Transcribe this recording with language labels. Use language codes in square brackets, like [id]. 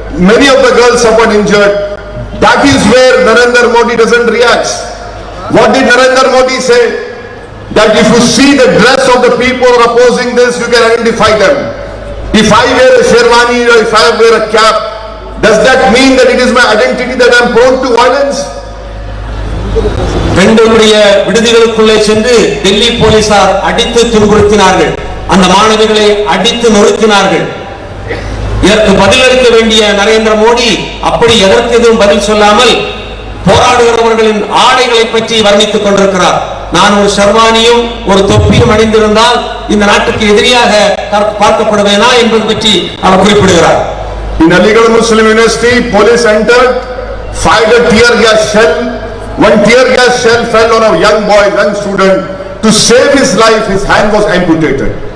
[en] Many of the girls suffered injured. That is where Narendra Modi doesn't react. What did Narendra Modi say? That if you see the dress of the people opposing this, you can identify them. If I wear a sherwani or if I wear a cap, does that mean that it is my identity that I am prone to violence? [ta] பெண்களுடைய விடுதிகளுக்குள்ளே சென்று டெல்லி போலீசார் அடித்து துன்புறுத்தினார்கள். அந்த மாணவிகளை அடித்து நொறுக்கினார்கள். இதற்கு பதிலளிக்க வேண்டிய நரேந்திர மோடி அப்படி எதற்கு எதுவும் பதில் சொல்லாமல் போராடுகிறவர்களின் ஆடைகளை பற்றி வர்ணித்துக் கொண்டிருக்கிறார். நான் ஒரு ஷர்வானியும் ஒரு தொப்பியும் அணிந்திருந்தால் இந்த நாட்டுக்கு எதிரியாக பார்க்கப்படுவேனா என்பது பற்றி அவர் குறிப்பிடுகிறார். [en] In Aligarh Muslim University, police entered, fired a tear gas shell. One tear gas shell fell on a young boy, young student. To save his life, his hand was amputated.